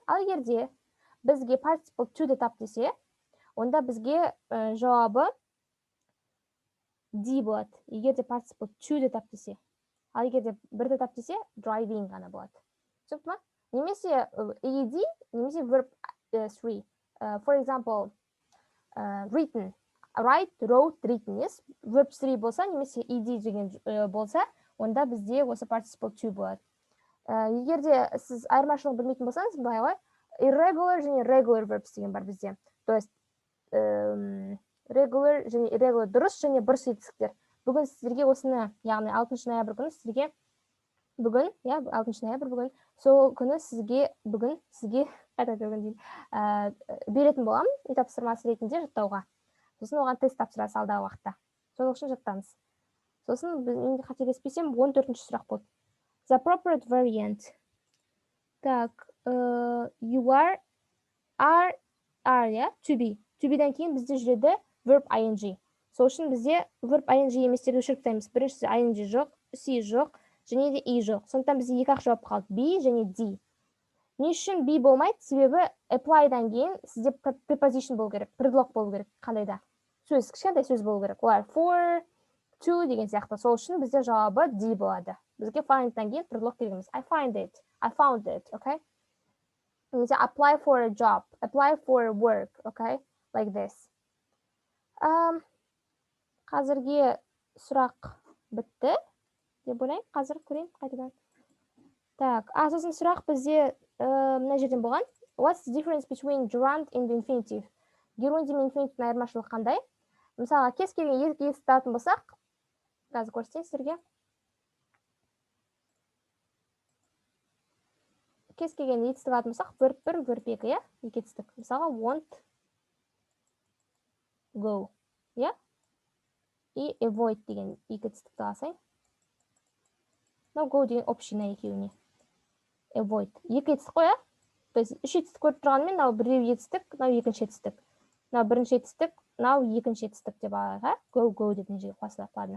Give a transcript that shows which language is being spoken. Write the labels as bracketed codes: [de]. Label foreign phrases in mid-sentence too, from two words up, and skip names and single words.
[kk] Ал егерде бізге participle to тап десе, онда бізге жауабы D болады. Егерде participle to тап десе. Ал егерде бірді тап десе, driving ғана болады. Түсінікті ма? Немесе ED, немесе verb 3. [en] For example, written. Write, wrote, written. Yes? [kk] Verb 3 болса, немесе ED деген болса, онда бізде осы participle to болады. Егерде сіз айырмашылығын білмейтін болсаңыз, былай ғой, irregular және [en] regular verbs [kk] деген бар бізде. [ru] То есть, [kk] regular және irregular дұрыс және бұрыс етістіктер. Бүгін сіздерге осыны, яғни 6 ноябрь күні сізге бүгін, 6 ноябрь бүгін, сол күні сізге беретін боламын, үй тапсырмасы ретінде жаттауға. Сосын оған тест тапсырасы алдағы уақытта. Сол үшін жаттаңыз. Сосын мен қателеспесем 14-ші сұрақ болды. [en] The appropriate variant. Так, you are, to be. To be- [kk] дан кейін бізде жүреді [en] verb ing. [kk] Сол үшін бізде [en] verb ing [kk] еместерді өшіріп біріншісі ing жоқ, C жоқ, және де E жоқ. Сондықтан бізде екі ақ жауап қалды, B және D. Не үшін B болмайды? Себебі apply-дан кейін сізде preposition болу керек, предлог болу керек, қандайда. Сөз, кішкентай сөз болу керек. Олар for, to деген сияқты. Сол үшін бізде жауабы D болады. Бізге find'дан кейін предлог керек емес. [en] I found it, okay? Немесе apply for a job, apply for work, okay? Like this. [kk] Қазірге сұрақ бітті деп ойлаймын. Қазір көрейін қайтадан. Так, сосын сұрақ бізде мына жерден болған. [en] What's the difference between gerund and infinitive? [kk] Gerund мен infinitive айырмашылығы қандай? Мысалға, кез келген екі естітетін болсақ, қазір көрсетейін сіздерге. Кез келген етістік болсақ, verb 1, verb 2, иә? Екі етістік. Мысалға, [en] want, go, [kk] иә? И avoid деген екі етістікті алсайын. No, go деген община екеуіне. Avoid. Екі етістік қой, иә? То есть, үш етістік көріп тұрғанымен, мынау біреу етістік, мынау екінші етістік. Мынау бірінші етістік, мынау екінші етістік деп алайық, go деген жерге қосылайық, ладно.